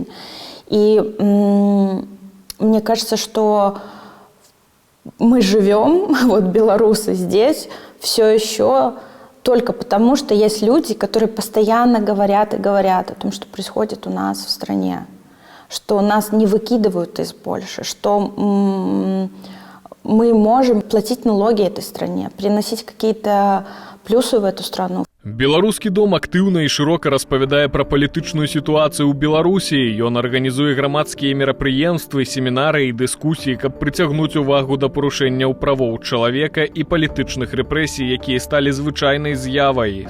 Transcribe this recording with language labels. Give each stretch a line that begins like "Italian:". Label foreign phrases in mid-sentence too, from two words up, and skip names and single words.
Russian: И мне кажется, что мы живем, вот белорусы здесь, все еще только потому, что есть люди, которые постоянно говорят и говорят о том, что происходит у нас в стране, что нас не выкидывают из Польши, что мы можем платить налоги этой стране, приносить какие-то плюсы в эту страну.
Belarusian: Беларускі дом актыўна і шырока распавядае пра палітычную сітуацыю ў Беларусі. Ён арганізуе грамадскія мерапрыемствы, семінары і дыскусіі, каб прыцягнуць увагу да парушэнняў правоў чалавека і палітычных рэпрэсій, якія сталі звычайнай з'явай.